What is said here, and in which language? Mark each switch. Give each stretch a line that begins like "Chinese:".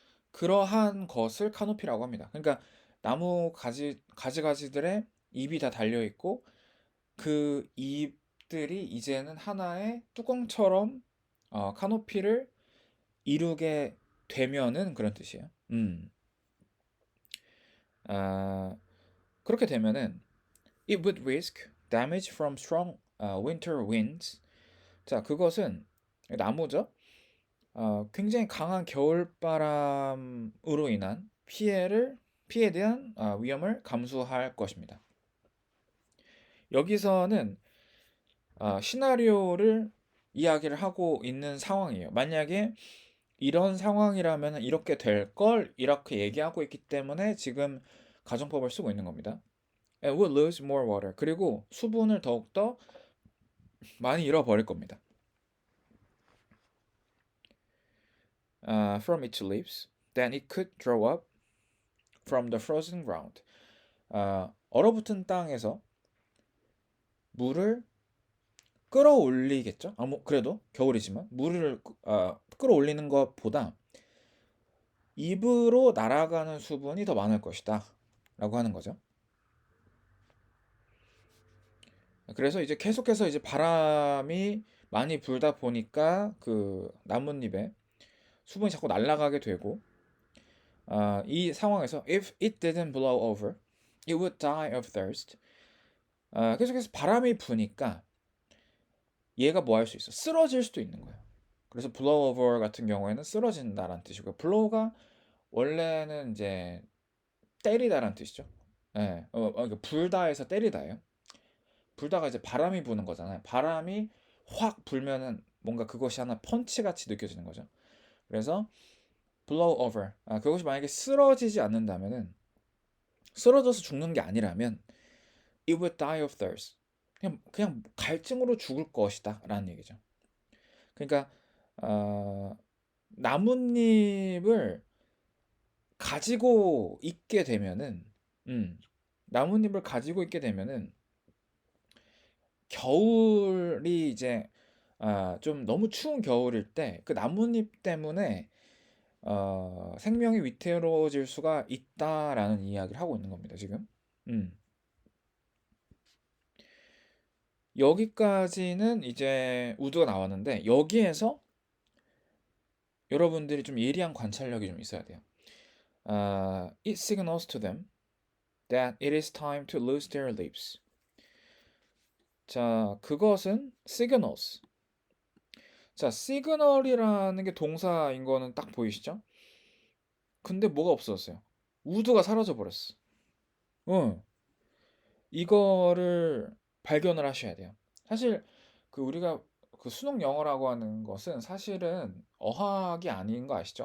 Korean: 그러한 것을 카노피라고 합니다. 그러니까 나무 가지가지들의 잎이 다 달려 있고 그 잎들이 이제는 하나의 뚜껑처럼 카노피를 이루게 되면은 그런 뜻이에요. 아, 그렇게 되면은
English: it would risk damage from strong winter winds.
Korean: 자, 그것은 나무죠. 굉장히 강한 겨울바람으로 인한 피해에 대한 위험을 감수할 것입니다. 여기서는 시나리오를 이야기를 하고 있는 상황이에요. 만약에 이런 상황이라면 이렇게 될 걸 이렇게 얘기하고 있기 때문에 지금 가정법을 쓰고 있는 겁니다.
English: And will lose more water.
Korean: 그리고 수분을 더욱더 많이 잃어버릴 겁니다.
English: From its leaves. then it could draw up from the frozen ground.
Korean: 얼어붙은 땅에서 물을 끌어올리겠죠? 그래도 겨울이지만 물을 끌어올리는 것보다 입으로 날아가는 수분이 더 많을 것이다 라고 하는 거죠. 그래서 이제 계속해서 이제 바람이 많이 불다 보니까 그 나뭇잎에 수분이 자꾸 날아가게 되고, 이 상황에서
English: if it didn't blow over, it would die of thirst.
Korean: 계속해서 바람이 부니까 얘가 뭐 할 수 있어? 쓰러질 수도 있는 거예요. 그래서 blow over 같은 경우에는 쓰러진다라는 뜻이고요. blow가 원래는 이제 때리다라는 뜻이죠. 예, 그러니까 불다에서 때리다예요. 불다가 이제 바람이 부는 거잖아요. 바람이 확 불면은 뭔가 그것이 하나 펀치 같이 느껴지는 거죠. 그래서 blow over. 그것이 만약에 쓰러지지 않는다면은, 쓰러져서 죽는 게 아니라면
English: it would die of thirst.
Korean: 그냥 갈증으로 죽을 것이다라는 얘기죠. 그러니까 나뭇잎을 가지고 있게 되면은, 나뭇잎을 가지고 있게 되면은 겨울이 이제 좀 너무 추운 겨울일 때 그 나뭇잎 때문에 생명이 위태로워질 수가 있다라는 이야기를 하고 있는 겁니다, 지금. 음. 여기까지는 이제 우드가 나왔는데, 여기에서 여러분들이 좀 예리한 관찰력이 좀 있어야 돼요.
English: It signals to them that it is time to lose their lips.
Korean: 자, 그것은 signals. 자, signal이라는 게 동사인 거는 딱 보이시죠? 근데 뭐가 없어졌어요? 우드가 사라져 버렸어. 이거를 발견을 하셔야 돼요. 사실 그 우리가 그 수능 영어라고 하는 것은 사실은 어학이 아닌 거 아시죠?